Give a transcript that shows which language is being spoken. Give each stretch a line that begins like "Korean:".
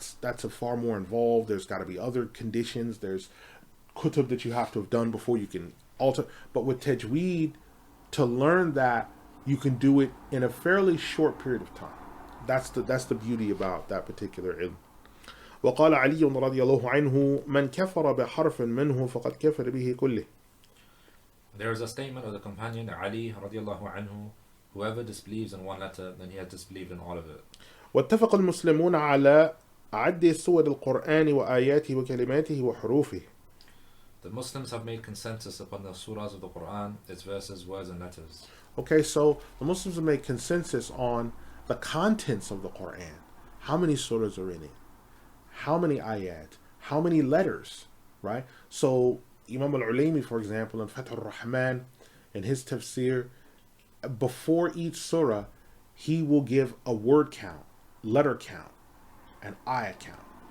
English: That's a far more involved. There's got to be other conditions. There's kutub that you have to have done before you can alter. But with tajweed, to learn that, you can do it in a fairly short period of time. That's the beauty about that particular ilm.
Arabic: وقال علي رضي الله عنه من كفر بحرف منه فقد كفر به كله.
English: There is a statement of the companion Ali radiallahu anhu, whoever disbelieves in one letter, then he has disbelieved in all of it.
Arabic: واتفق المسلمون على عد سور القرآن وآياته وكلماته وحروفه.
English: The Muslims have made consensus upon the surahs of the Qur'an, its verses, words and letters. Okay, so the Muslims have made consensus on the contents of the Quran. How many surahs are in it? How many ayat? How many letters? Right? So Imam al-Ulaymi, for example, in Fath al-Rahman, in his tafsir, before each surah, he will give a word count, letter count, and ayat count.